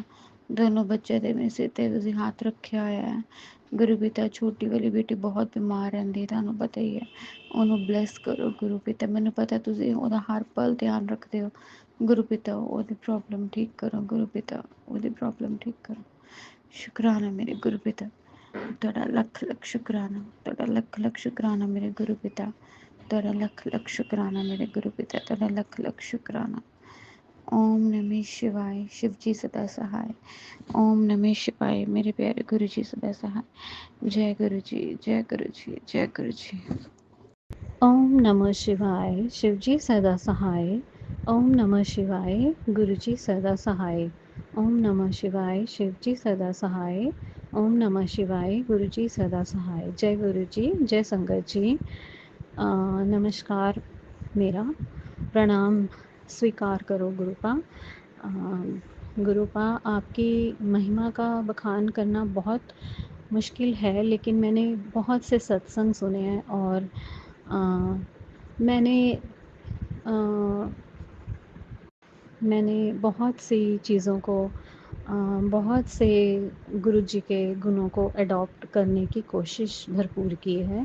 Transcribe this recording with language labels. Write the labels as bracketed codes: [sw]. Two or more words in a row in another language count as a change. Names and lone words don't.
[pa] ਦੋਨੋਂ ਬੱਚੇ ਦੇ ਮੇਰੇ ਸਿਰ ਤੇ ਤੁਸੀਂ ਹੱਥ ਰੱਖਾ ਹੋਇਆ ਹੈ ਗੁਰੂ ਪਿਤਾ। ਛੋਟੀ ਵਾਲੀ ਬੇਟੀ ਬਹੁਤ ਬੀਮਾਰ ਰਹਿੰਦੀ, ਤੁਹਾਨੂੰ ਪਤਾ ਹੀ ਹੈ, ਉਹਨਾਂ ਨੇ ਬਲੈਸ ਕਰੋ ਗੁਰੂ ਪਿਤਾ। ਮੈਨੂੰ ਪਤਾ ਤੁਸੀਂ ਉਹਦਾ ਹਰ ਪਲ ਧਿਆਨ ਰੱਖਦੇ ਹੋ ਗੁਰੂ ਪਿਤਾ, ਉਹਦੀ ਪ੍ਰੌਬਲਮ ਠੀਕ ਕਰੋ ਗੁਰੂ ਪਿਤਾ, ਉਹਦੀ ਪ੍ਰੌਬਲਮ ਠੀਕ ਕਰੋ। ਸ਼ੁਕਰਾਨਾ ਮੇਰੇ ਗੁਰੂ ਪਿਤਾ, ਤੁਹਾਡਾ ਲੱਖ ਲੱਖ ਸ਼ੁਕਰਾਨਾ, ਤੁਹਾਡਾ ਲੱਖ ਲੱਖ ਸ਼ੁਕਰਾਨਾ ਮੇਰੇ ਗੁਰੂ ਪਿਤਾ, ਤੁਹਾਡਾ ਲੱਖ ਲੱਖ ਸ਼ੁਕਰਾਨਾ ਮੇਰੇ ਗੁਰੂ ਪਿਤਾ, ਤੁਹਾਡਾ ਲੱਖ ਲੱਖ ਸ਼ੁਕਰਾਨਾ। [hi] ओम नमः शिवाय, शिव जी सदा सहाय। ओम नमः शिवाय, मेरे प्यारे गुरु जी सदा सहाय। जय गुरु जी, जय गुरु जी, जय गुरु जी। ओम नमः शिवाय, शिव जी सदा सहाय। ओम नमः शिवाय, गुरु जी सदा सहाय। ओम नमः शिवाय, शिव जी सदा सहाय। ओम नमः शिवाय, गुरु जी सदा सहाय। जय गुरु जी, जय संगत जी। नमस्कार, मेरा प्रणाम स्वीकार करो गुरुपा। गुरुपा, आपकी महिमा का बखान करना बहुत मुश्किल है, लेकिन मैंने बहुत से सत्संग सुने हैं और मैंने बहुत सी चीज़ों को बहुत से गुरुजी के गुणों को अडॉप्ट करने की कोशिश भरपूर की है।